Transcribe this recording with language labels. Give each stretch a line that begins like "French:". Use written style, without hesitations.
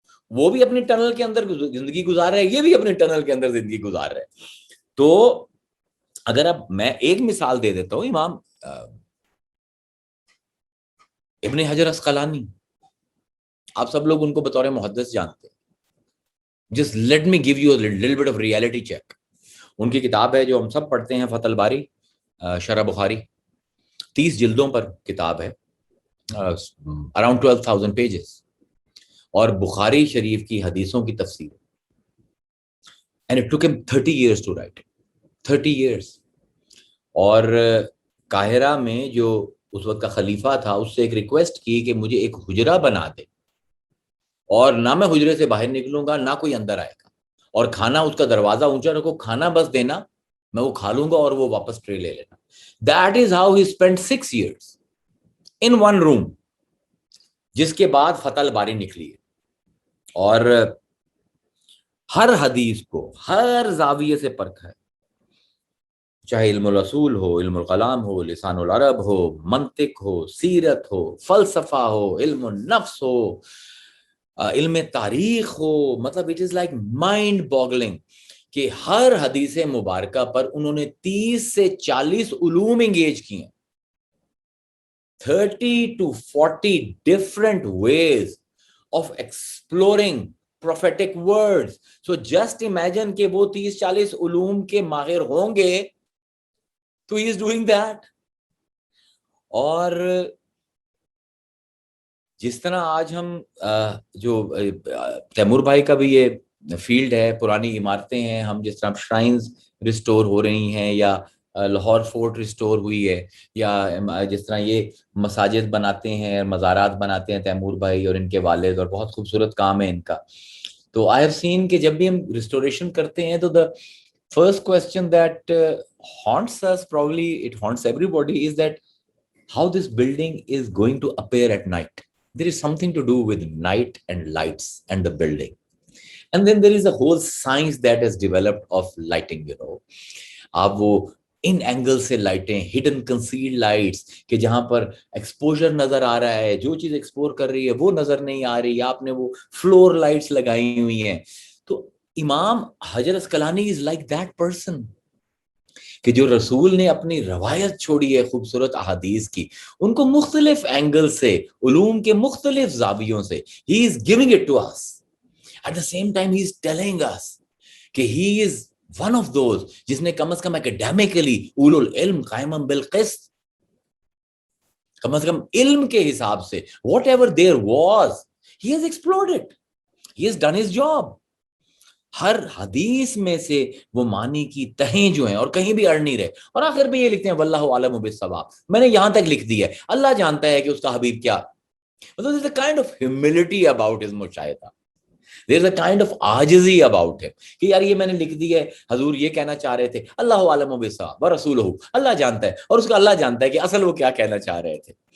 Urdu: وہ بھی اپنی ٹنل کے اندر زندگی گزار رہا ہے، یہ بھی اپنی ٹنل کے اندر زندگی گزار رہا ہے. تو اگر اب میں ایک مثال دے دیتا ہوں، امام ابن حجر اسقلانی، آپ سب لوگ ان کو بطور محدث جانتے ہیں.
English: Just let me give you a little bit of reality check.
Urdu: ان کی کتاب ہے جو ہم سب پڑھتے ہیں، فتح الباری، شرح بخاری، 30 جلدوں پر کتاب ہے،
English: around 12,000 pages،
Urdu: اور بخاری شریف کی حدیثوں کی تفسیر.
English: And it took him 30 years to write it. 30 years.
Urdu: اور قاہرہ میں جو اس وقت کا خلیفہ تھا اس سے ایک ریکویسٹ کی کہ مجھے ایک حجرہ بنا دے، اور نہ میں حجرے سے باہر نکلوں گا نہ کوئی اندر آئے گا، اور کھانا اس کا دروازہ اونچا رکھو، کھانا بس دینا، میں وہ کھا لوں گا اور وہ واپس ٹرے لے لینا.
English: That is how he spent 6 years in one room.
Urdu: جس کے بعد فتح الباری نکلی ہے، اور ہر حدیث کو ہر زاویے سے پرکھا ہے، چاہے علم الاصول ہو، علم الکلام ہو، لسان العرب ہو، منطق ہو، سیرت ہو، فلسفہ ہو، علم النفس ہو، علم تاریخ ہو. مطلب
English: it is like mind boggling
Urdu: کہ ہر حدیث مبارکہ پر انہوں نے 30 سے 40 علوم انگیج کیے ہیں.
English: 30 to 40 different ways of exploring prophetic words. So just imagine
Urdu: کہ وہ 30-40 علوم کے ماہر ہوں گے تو
English: he is doing that.
Urdu: اور جس طرح آج ہم جو تیمور بھائی کا بھی یہ فیلڈ ہے، پرانی عمارتیں ہیں، ہم جس طرح شرائنز ریسٹور ہو رہی ہیں، یا لاہور فورٹ ریسٹور ہوئی ہے، یا جس طرح یہ مساجد بناتے ہیں، مزارات بناتے ہیں تیمور بھائی اور ان کے والد، اور بہت خوبصورت کام ہے ان کا. تو
English: I have seen
Urdu: کہ جب بھی ہم ریسٹوریشن کرتے ہیں تو
English: the first question that haunts us, probably it haunts everybody, is that how this building is going to appear at night. There is something to do with night and lights and the building. And then there is a whole science that has developed of lighting,
Urdu: آپ وہ in angle سے لائٹیں،
English: hidden concealed lights,
Urdu: کہ جہاں پر exposure نظر آ رہا ہے، جو چیز ایکسپور کر رہی ہے وہ نظر نہیں آ رہی، آپ نے وہ فلور لائٹس لگائی ہوئی ہیں. تو امام حجر Asqalani
English: is like that person
Urdu: کہ جو رسول نے اپنی روایت چھوڑی ہے خوبصورت احادیث کی، ان کو مختلف اینگل سے، علوم کے مختلف زاویوں سے
English: he is giving it to us. At the same time he is telling us
Urdu: کہ
English: he is one of those
Urdu: جس نے کم از کم
English: academically
Arabic: اولو العلم قائما بالقسط،
Urdu: کم از کم علم کے حساب سے
English: whatever there was he has explored it, he has done his job.
Urdu: ہر حدیث میں سے وہ معنی کی تہیں جو ہیں اور کہیں بھی اڑ نہیں رہے، اور آخر میں یہ لکھتے ہیں
Arabic: واللہ اعلم بالصواب،
Urdu: میں نے یہاں تک لکھ دیا ہے، اللہ جانتا ہے کہ اس کا حبیب کیا. مطلب
English: there's a kind of humility about his
Urdu: مشاہدہ.
English: There is a kind of
Urdu: عاجزی
English: about him
Urdu: کہ یار یہ میں نے لکھ دی ہے، حضور یہ کہنا چاہ رہے تھے،
Arabic: اللہ عالم بالصواب ورسولہ،
Urdu: اللہ جانتا ہے اور اس کا اللہ جانتا ہے کہ اصل وہ کیا کہنا چاہ رہے تھے.